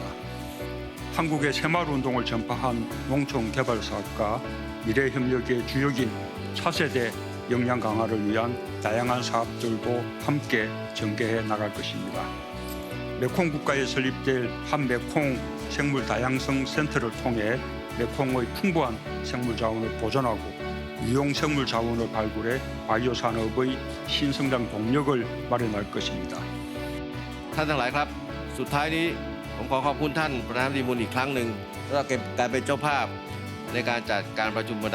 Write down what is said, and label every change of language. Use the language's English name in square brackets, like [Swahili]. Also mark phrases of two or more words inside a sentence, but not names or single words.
[Korean] 한국의 새마을운동을 전파한 농촌개발사업과 미래협력의 주역인 차세대 역량 강화를 위한 다양한 사업들도 함께 전개해 나갈 것입니다. 메콩 국가에 설립될 한메콩 생물 다양성 센터를 통해 메콩의 풍부한 생물 자원을 보존하고 유용 생물 자원을 발굴해 바이오 산업의 신성장 동력을 마련할 것입니다. [Thai] ท่านทั้งหลายครับ สุดท้ายนี้ผมขอขอบคุณท่านประธานาธิบดีมูลอีกครั้งหนึ่งสำหรับการเป็นเจ้าภาพในการจัดการประชุมระ